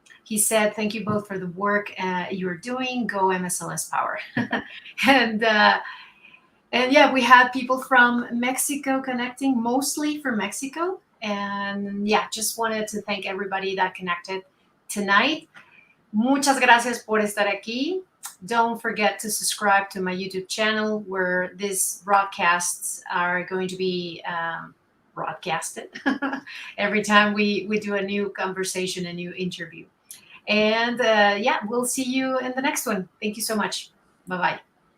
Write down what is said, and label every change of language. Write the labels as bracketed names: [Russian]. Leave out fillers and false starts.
[English] He said, thank you both for the work you're doing. Go MSLS Power. And yeah, we had people from Mexico connecting, mostly from Mexico. And yeah, just wanted to thank everybody that connected tonight. [Spanish] Muchas gracias por estar aquí. [English] Don't forget to subscribe to my YouTube channel where these broadcasts are going to be broadcasted every time we do a new conversation, a new interview. And yeah, we'll see you in the next one. Thank you so much. Bye-bye.